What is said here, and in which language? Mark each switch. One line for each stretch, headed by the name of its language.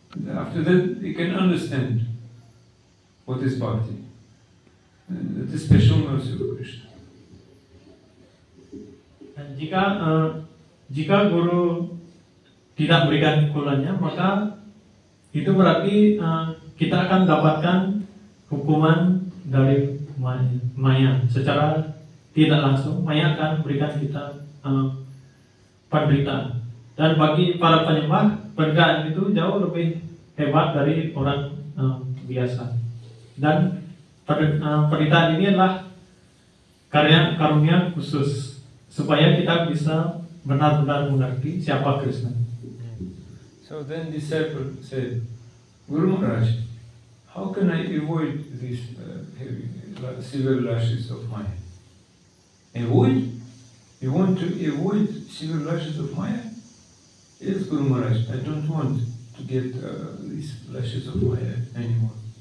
English: After that, they can understand what is bhakti. That is special mercy of Krishna.
Indonesian: Dan jika guru tidak berikan pukulannya, maka itu berarti kita akan dapatkan hukuman dari Maya. Secara tidak langsung, Maya akan berikan kita penderitaan. Dan bagi para penyembah, penderitaan itu jauh lebih hebat dari orang biasa. Dan penderitaan ini adalah karunia khusus supaya kita bisa benar-benar mengerti siapa Krishna.
English: So then disciple said, Guru Maharaj, how can I avoid these severe lashes of Maya? Avoid? You want to avoid severe lashes of Maya? Yes, Guru Maharaj, I don't want to get these lashes of Maya anymore.